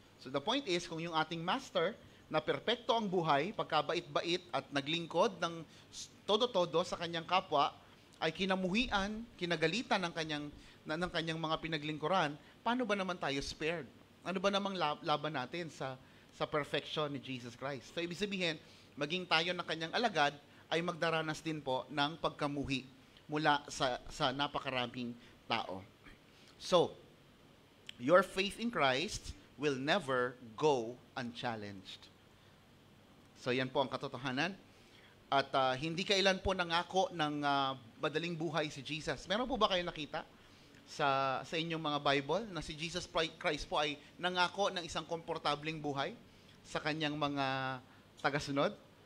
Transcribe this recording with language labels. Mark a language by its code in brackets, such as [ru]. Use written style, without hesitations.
[tl] So, the point is, kung yung ating master na perpekto ang buhay, pagkabait-bait at naglingkod ng todo-todo sa kanyang kapwa, ay kinamuhian, kinagalitan ng kanyang mga pinaglingkuran, paano ba naman tayo spared? Ano ba namang laban natin sa perfection ni Jesus Christ? So, ibig sabihin, maging tayo ng kanyang alagad ay magdaranas din po ng pagkamuhi mula sa napakaraming tao. [en] So, your faith in Christ will never go unchallenged. [tl] So, yan po ang katotohanan. At hindi kailan po nangako ng madaling buhay si Jesus. Meron po ba kayo nakita sa inyong mga Bible na si Jesus Christ po ay nangako ng isang komportableng buhay sa kanyang mga tagasunod?